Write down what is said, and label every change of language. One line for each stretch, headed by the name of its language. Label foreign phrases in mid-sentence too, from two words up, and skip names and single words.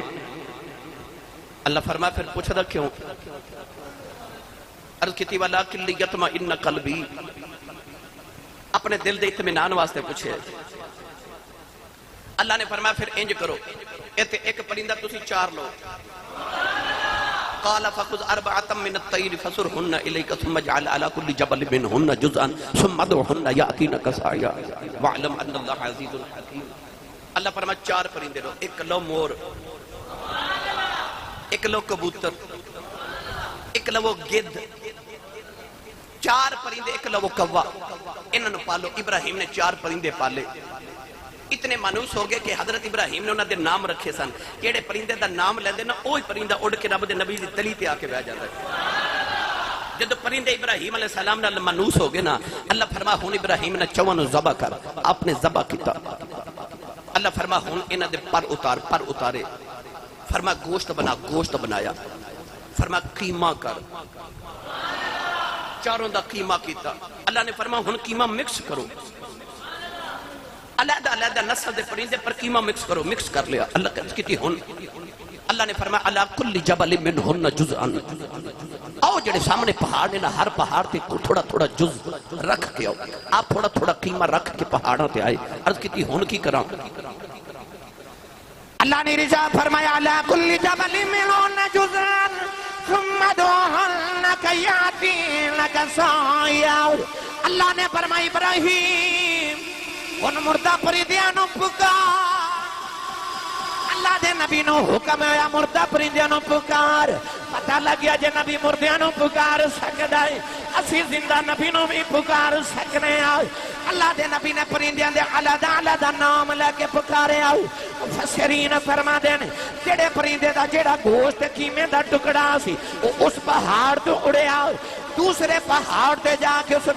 Punjabi: اللہ فرمایا پھر پوچھا تھا کیوں؟ عرض کی تھی
Arabic: ولیکن لیطمئن قلبی,
Punjabi: اپنے دل دے اطمینان واسطے پوچھے. اللہ نے فرمایا پھر انج کرو, ایک پرندہ تسی 4 لو.
Arabic: قال فخذ 4 من الطير فصرهن اليك ثم اجعل على كل جبل منهن جزءا ثم ادعهن ياتينك سعيا واعلم ان الله عزيز حكيم.
Punjabi: اللہ فرمایا 4 پرندے لو, ایک لو مور, ایک لو کبوتر, ایک لو گدھ. 4 پرندے, ایک لو کوا, انہوں نے پالو. ابراہیم نے 4 پرندے پالے. اتنے مانوس ہو گئے کہ حضرت ابراہیم نے انہوں دے نام رکھے سن. جیڑے پرندے دا نام لیندے نا, اوہی پرندہ اڑ کے رب دے نبی دی تلی تے آ کے بیٹھ جاتا ہے. جب پرندے ابراہیم علیہ السلام نال مانوس ہو گئے نا, اللہ فرما ہن ابراہیم نے 54 ذبح کر. آپ نے ذبح کیتا. اللہ فرما ہن انہاں دے پر اتارے. فرما گوشت بنا, گوشت بنایا. فرما قیمہ کر, چاروں دا قیمہ کیتا. اللہ نے فرما ہن قیمہ مکس کرو. علیحدہ علیحدہ نسل دے پرندے پر قیمہ مکس کرو. مکس کر لیا. اللہ کہتی ہن, اللہ نے فرمایا
Arabic: علی کل جبل منہن جزءا,
Punjabi: او جڑے سامنے پہاڑ نے نا ہر پہاڑ تے تھوڑا تھوڑا جز رکھ کے آؤ آپ تھوڑا تھوڑا قیمہ رکھ کے پہاڑوں تے آئے عرض کی ہون کی کراں اللہ نے رضا فرمایا
Arabic: عَلَىٰ كُلِّ جَبَلٍ مِّنْهُنَّ جُزْءًا ثُمَّ ادْعُوهُنَّ كَيَأْتِينَكَ سَعْيًا
Punjabi: اللہ نے فرمایا ابراہیم ان مردہ پرندیاں نو پکار اللہ دے نبی نو حکم ہے مردہ پرندیاں نو پکار پتہ لگیا جے نبی مردیاں نو پکار سکدا ہے اسی زندہ نبی نو بھی پکار سکنے آئے اللہ دے نبی نے پرندیاں دے علیحدہ نام لے کے پکارے آؤ مفسرین فرما دین جڑے پرندے دا جڑا گوشت قیمے دا ٹکڑا سی اس پہاڑ تو اڑے آؤ دوسرے پہاڑ تے جا کے اس